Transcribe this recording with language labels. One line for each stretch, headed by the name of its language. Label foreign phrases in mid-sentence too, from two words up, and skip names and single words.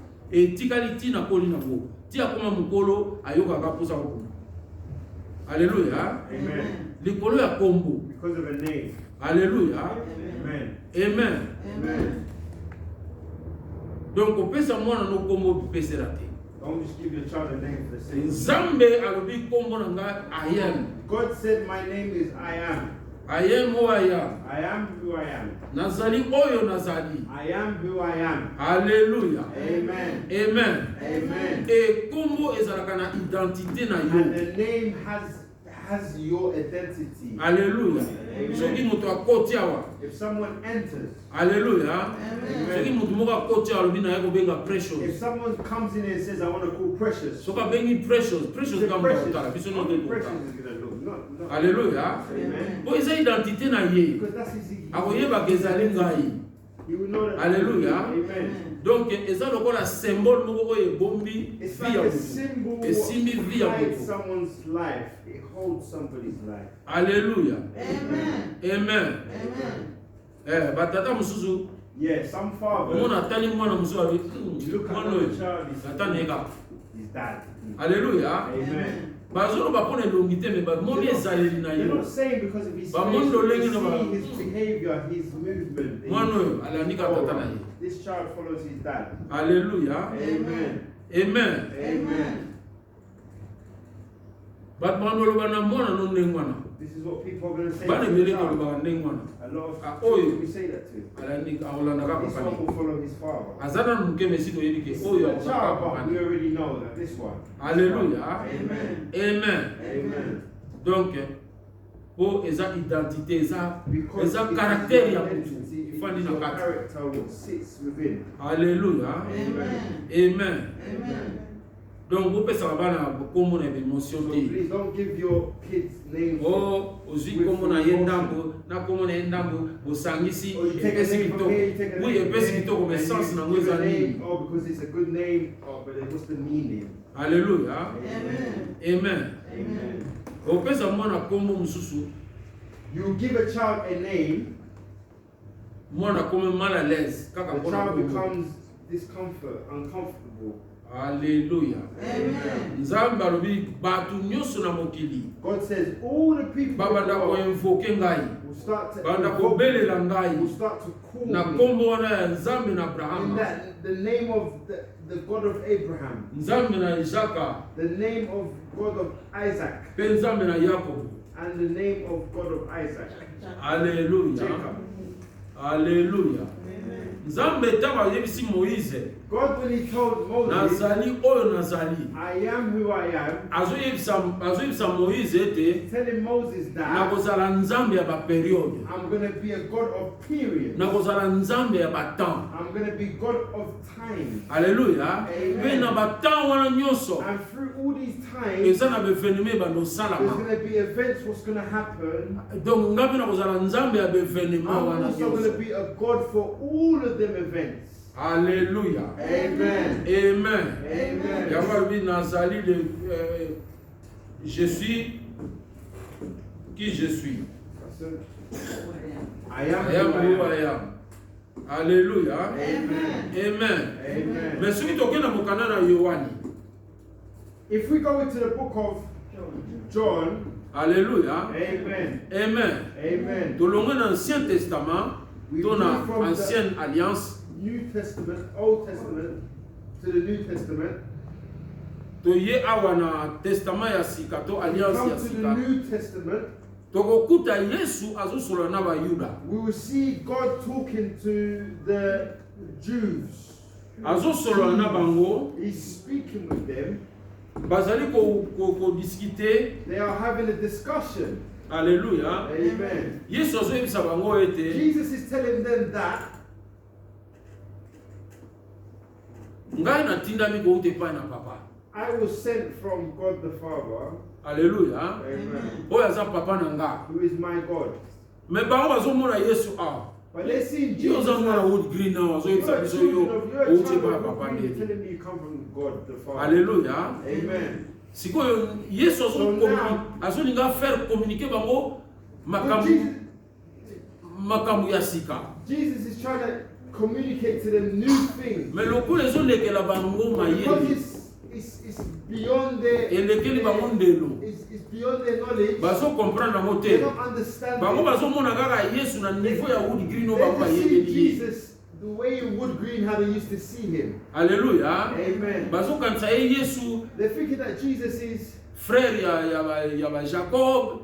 Lingala: Etikali tina koli na ngo. Tia koma mukolo ayokaka posa kokunda. Alléluia. Amen. Likolo ya kombo.
English: Because of a name. Alléluia. Amen. Amen. Amen.
Lingala: Donc opesa mwana no kombo bipesela te.
English: Don't just give your child a name for the sake of it.
Lingala: Nzambe alobi kombo na nga
English: I am. God said, "My name is I am. I am who I am. I am who I am.
Lingala: Nazali oyo nazali.
English: I am who I am." Alléluia. Amen. Amen. Amen.
Lingala: Et kombo ezalaka na identité na
English: And
Lingala: yo.
English: the name has your identity. Alléluia. Amen.
Lingala: Soki moto akoti awa.
English: If someone enters, Alléluia.
Lingala: Soki moto moko akoti awa alobi na ye kobenga
English: if precious. someone comes in and says, "I want to call Precious,"
Lingala: Soki abengi precious, precious
English: the
Lingala: kama kotala biso no
English: how
French: de
Lingala: Precious kotala.
English: is going to look. Not. Alléluia. Amen.
Lingala: Po eza identité na ye.
English: Because that's his.
Lingala: Akoyeba ke ezali ngai.
English: He will know that. Alléluia. Amen.
Lingala: Donc, eza lokola symbole moko oyo ebombi
English: It's
Lingala: vie
English: like
Lingala: ya
English: a
Lingala: moto.
English: symbol
Lingala: Esimbi vie ya
English: hides
Lingala: moto.
English: someone's life. It holds somebody's life. Alléluia. Amen. Amen. Amen.
Lingala: Batata mosusu
English: Yeah, some fathers,
Lingala: omona atali mwana mosusu abi
English: you look at
Lingala: mwana
English: the
Lingala: oyo
English: child, he's
Lingala: ata neka.
English: his dad. Alléluia. Amen.
Lingala: Bazoloba mpona elongi te me bamoni ezaleli na
English: They're
Lingala: yo.
English: not saying because of his face,
Lingala: Bamondo
English: but they
Lingala: lengi na ba-
English: see his behavior, his movement.
Lingala: Mwana oyo alandika tata na ye.
English: This child follows his dad. Alléluia. Amen. Amen. Amen.
Lingala: Bato bandoloba na mwana no ndenge wana.
English: This is what people are going to say.
Lingala: Bana
English: to the
Lingala: ebele
English: child.
Lingala: balobaka ndenge wana.
English: A lot of
Lingala: Ah,
English: people
Lingala: oyo.
English: we say that to.
Lingala: Aolandaka
English: This
Lingala: papa
English: one
Lingala: ne.
English: will follow his father.
Lingala: Aza nanu moke mesi toyebi ke
English: This is
Lingala: oyo
English: the
Lingala: akozaka
English: child,
Lingala: papa
English: but
Lingala: ne.
English: we already know that this one. Alléluia. Amen. Amen. Amen.
Lingala: Donc, po eza identité, eza
English: Because it is
Lingala: caractère ya
English: your
Lingala: mutu.
English: identity, it
Lingala: Ifandi
English: is
Lingala: na
English: your
Lingala: kati.
English: character what sits within. Alléluia. Amen. Amen. Amen.
Lingala: Donc, bopesaka bana kombo na émotion
English: So
Lingala: te.
English: please don't give your kids names.
Lingala: Oh, ozwi kombo na ye ndambo, na kombo na ye ndambo, bosangisi,
English: Or you take a
Lingala: epesi
English: name from
Lingala: kitoko.
English: here, you take a
French: Oui,
English: name
Lingala: epesi
English: from there,
Lingala: kitoko, mais
English: and
Lingala: sens
English: you
Lingala: nango
English: give
Lingala: eza
English: a name,
Lingala: nini?
English: oh, because it's a good name, oh, but then what's the meaning? Alléluia. Amen. Amen. Amen.
Lingala: Opesa mwana kombo mosusu,
English: You give a child a name,
Lingala: mwana kome
French: mal à l'aise,
Lingala: kaka
English: the
Lingala: mpona
English: child
Lingala: kombo.
English: becomes uncomfortable. Alléluia. Amen.
Lingala: Nzambe alobi bato nyonso na mokili
English: God says all the people in the
Lingala: babanda
English: world
Lingala: koinvoke ngai,
English: will start to
Lingala: banda
English: invoke
Lingala: kobelela
English: me,
Lingala: ngai
English: will start to call
Lingala: na
English: me
Lingala: kombo wana ya Nzambe na
English: in
Lingala: Abrahama,
English: that the name of the God of Abraham,
Lingala: Nzambe na Isaka,
English: the name of God of Isaac,
Lingala: pe Nzambe na Yakobo.
English: and the name of God of Isaac. Alléluia. Jacob. Alléluia. Amen.
Lingala: Nzambe ntango ayebisi Moïse,
English: God, when he told Moses,
Lingala: nazali oyo nazali,
English: I am who I am,
Lingala: azoyebisa Moïse ete
English: telling Moses that
Lingala: nakozala Nzambe ya baperiode,
English: I'm going to be a God of period.
Lingala: nakozala Nzambe ya batemps.
English: I'm going to be God of time. Alléluia. Amen.
Lingala: Pe na batemps wana nyonso
English: And through all these times,
Lingala: eza na bevenema bando
English: there's
Lingala: salama.
English: going to be events what's going to happen.
Lingala: Donc ngapi nakozala Nzambe ya bevenema
English: I'm
Lingala: wana
English: also going
Lingala: nyonso.
English: to be a God for all of them events. Alléluia. Amen. Amen. Amen.
Lingala: Yango alobi nazali
French: le je suis qui je suis.
English: I am I am who who I am. I am. Alléluia. Amen. Amen. Amen.
Lingala: Mais soki tokende na mokanda na Yohani.
English: If we go into the book of John, Alléluia. Amen. Amen. Amen.
Lingala: Tolongwe na
French: Ancien Testament,
English: We
Lingala: to na
English: move from the
French: Ancienne Alliance,
English: New Testament, Old Testament, to the New Testament.
Lingala: toye awa na Testament ya sika to Alliance
English: Come
Lingala: ya
English: to the
Lingala: sika.
English: New Testament,
Lingala: Tokokuta Yesu azosola na Bayuda.
English: we will see God talking to the Jews.
Lingala: Azosola na bango,
English: He's speaking with them.
Lingala: bazali ko discuter.
English: They are having a discussion. Alléluia. Amen.
Lingala: Yesu azoyebisa bango ete
English: Jesus is telling them that
Lingala: ngai natindami kouta epai na papa.
English: I was sent from God the Father. Alléluia. Amen.
Lingala: Oyo aza papa na nga.
English: Who is my God.
Lingala: Me bango bazomona Yesu awa.
English: But they see
Lingala: Yo
English: Jesus.
Lingala: oza mwana wood green awa
English: You're
Lingala: azoyebisa
English: a
Lingala: biso
English: children
Lingala: yo
English: of, you're a
Lingala: outa
English: child
Lingala: epai ya
English: of
Lingala: papa
English: God. You're
Lingala: ndeni.
English: telling me you come from God the Father. Alléluia. Amen.
Lingala: Sikoyo Yesu
English: So now-
Lingala: azolinga
French: faire communiquer
Lingala: bango
English: So
Lingala: makambo ya sika.
English: Jesus is trying to communicate to them new things.
Lingala: Mais lokola ezolekela bango
English: Because
Lingala: mayele
English: it's beyond their
Lingala: elekeli bango ndelo
English: it's beyond their knowledge.
Lingala: bazokomprendre yango
English: They
Lingala: te.
English: don't understand
Lingala: Bango
English: it.
Lingala: bazomona kaka Yesu na niveau ya wood green oyo
English: They
Lingala: bango
English: just see
Lingala: bayebeli ye.
English: Jesus the way in Wood Green how they used to see him. Alléluia. Amen.
Lingala: Bazokanisa ye Yesu
English: They're thinking that Jesus is
Lingala: frère ya ba Jacob,